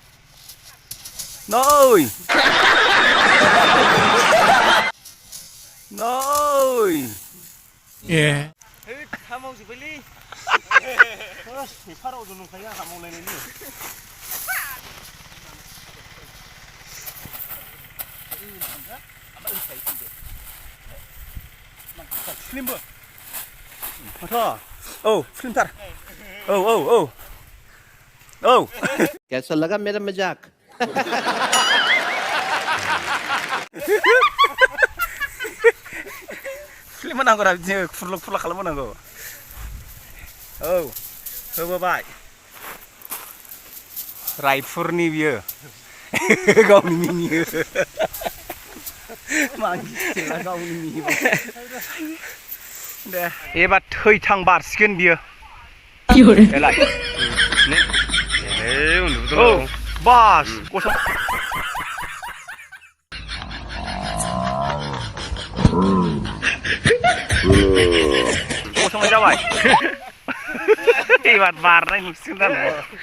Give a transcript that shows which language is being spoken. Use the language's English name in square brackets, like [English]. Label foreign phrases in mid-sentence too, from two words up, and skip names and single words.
[Bodo] नै हामावजोब्बायलै फारावजों नंखायो आंहा मावलायनायनि फिल्मबो माथो औ फिल्मथार औ [Hindi] कैसा लगा मेरा मजाक [Bodo] फिल्म होनांगौ रा बिदिनो खुरला खालामहोनांगौ औ होबोबाय रायपुरनि बियो गावनि मिनियो गावनि मिनियो दे एबार थैथां बारसिगोन बियो देलाय औ बास गसंनाय जाबाय एबार बारनाय नुसिगोन दा